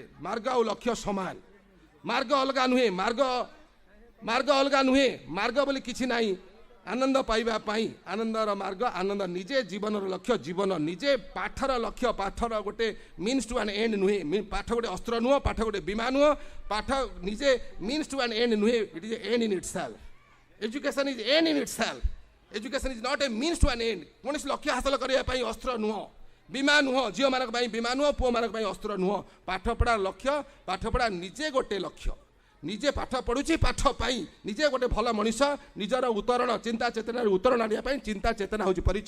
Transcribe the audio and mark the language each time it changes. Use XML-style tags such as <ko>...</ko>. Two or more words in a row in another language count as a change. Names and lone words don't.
<or>ମାର୍ଗ ଆଉ ଲକ୍ଷ୍ୟ ସମାନ। ମାର୍ଗ ଅଲଗା ନୁହେଁ, ମାର୍ଗ ଅଲଗା ନୁହେଁ। ମାର୍ଗ ବୋଲି କିଛି ନାହିଁ। ଆନନ୍ଦ ପାଇବା ପାଇଁ ଆନନ୍ଦର ମାର୍ଗ, ଆନନ୍ଦ ନିଜେ ଜୀବନର ଲକ୍ଷ୍ୟ, ଜୀବନ ନିଜେ। ପାଠର ଲକ୍ଷ୍ୟ, ପାଠର ଗୋଟେ</or> <en>means to an end</en> <or>ନୁହେଁ। ପାଠ ଗୋଟେ ଅସ୍ତ୍ର ନୁହଁ, ପାଠ ଗୋଟେ ବୀମା ନୁହଁ। ପାଠ ନିଜେ</or> <en>means to an end</en> <or>ନୁହେଁ,</or> <en>it is end in itself. Education is end in itself. Education is not a means to an end.</en> <or>କୌଣସି ଲକ୍ଷ୍ୟ ହାସଲ କରିବା ପାଇଁ ଅସ୍ତ୍ର ନୁହଁ, ବୀମା ନୁହଁ। ଝିଅମାନଙ୍କ ପାଇଁ ବୀମା ନୁହଁ, ପୁଅମାନଙ୍କ ପାଇଁ ଅସ୍ତ୍ର ନୁହଁ। ପାଠପଢ଼ା ଲକ୍ଷ୍ୟ, ପାଠପଢ଼ା ନିଜେ ଗୋଟେ ଲକ୍ଷ୍ୟ। ନିଜେ ପାଠ ପଢ଼ୁଛି, ପାଠ ପାଇଁ ନିଜେ ଗୋଟେ ଭଲ ମଣିଷ। ନିଜର ଉତ୍ତରଣ, ଚିନ୍ତା ଚେତନାର ଉତ୍ତରଣ ଆଣିବା ପାଇଁ ଚିନ୍ତା ଚେତନା ହେଉଛି ପରିଚୟ।</or>